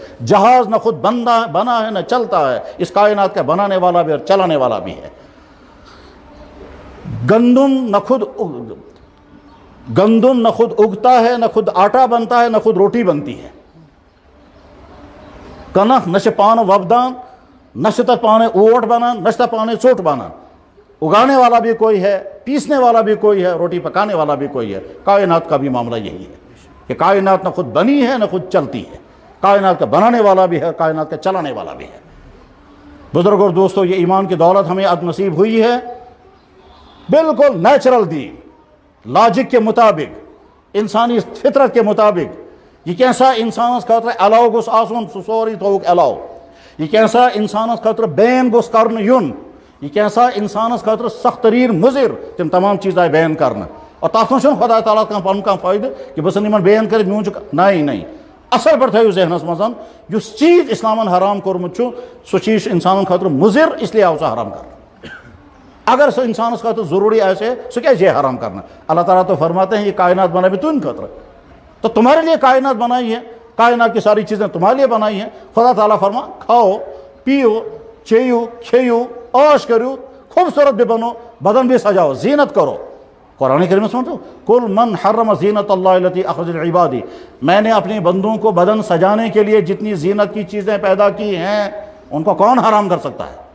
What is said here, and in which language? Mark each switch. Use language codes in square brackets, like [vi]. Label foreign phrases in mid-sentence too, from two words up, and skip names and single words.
[ur] جہاز نہ خود بنا ہے نہ چلتا ہے, اس کائنات کا بنانے والا بھی اور چلانے والا بھی ہے. گندم نہ خود اگتا ہے, نہ خود آٹا بنتا ہے, نہ خود روٹی بنتی ہے. [ks] کنک نہ چھِ پانہٕ وۄپدان, نہ چھِ تتھ پانے اوٹ بنان, نہ چھِ تتھ پانے ژوٚٹ بنان. [ur] اگانے والا بھی کوئی ہے, پیسنے والا بھی کوئی ہے, روٹی پکانے والا بھی کوئی ہے. کائنات کا بھی معاملہ یہی ہے کہ کائنات نہ خود بنی ہے نہ خود چلتی ہے. کائنات کا بنانے والا بھی ہے, کائنات کا چلانے والا بھی ہے. بزرگ اور دوستو, یہ ایمان کی دولت ہمیں اب نصیب ہوئی ہے بالکل نیچرل دین, لاجک کے مطابق, انسانی فطرت کے مطابق. [ks] یہ کیسا انسانس خاطر علاو گوس آسن سُہ سورُے تھوٚوُکھ علاو. یہ کیسا انسانس خاطر بین گوس کرنہٕ یُن. یہ کیسا انسانس خاطر سخت ترین مضر تم تمام چیز آئی بین کرنا. اور تتھ منٛز چھُنہٕ خدا تعالیٰ کانٛہہ پنُن کانٛہہ فٲیدٕ کہ بہٕ ژھٕنہٕ یِمن بین کٔرِتھ میون چھُ نہیں. اصل پٲٹھۍ تھٲیِو ذہنس منٛز یُس چیٖز اِسلامن حرام کوٚرمُت چھُ سُہ چیٖز چھُ انسانن خٲطرٕ مضر, [ur] اس لیے [ks] آو سُہ حرام کرنہٕ. اگر سُہ انسانس خاطر ضروری آسہِ سُہ کیازِ یہِ حرام کرنا؟ [ur] اللہ تعالیٰ تو فرماتے ہیں یہ کائنات بنائی بھی تمہیں خاطر, تو تمہارے لیے کائنات بنائی ہے, کائنات کی ساری چیزیں تمہارے لیے بنائی ہیں. خدا تعالیٰ فرما کھاؤ پیو چیو کھیو عاش کرو, خوبصورت بھی بنو, بدن بھی سجاؤ, زینت کرو. قرآن کریم میں سمجھو [ar] کل من حرم زینت اللہ التی اخرج لعبادی, [ur] میں نے اپنے بندوں کو بدن سجانے کے لیے جتنی زینت کی چیزیں پیدا کی ہیں ان کو کون حرام کر سکتا ہے؟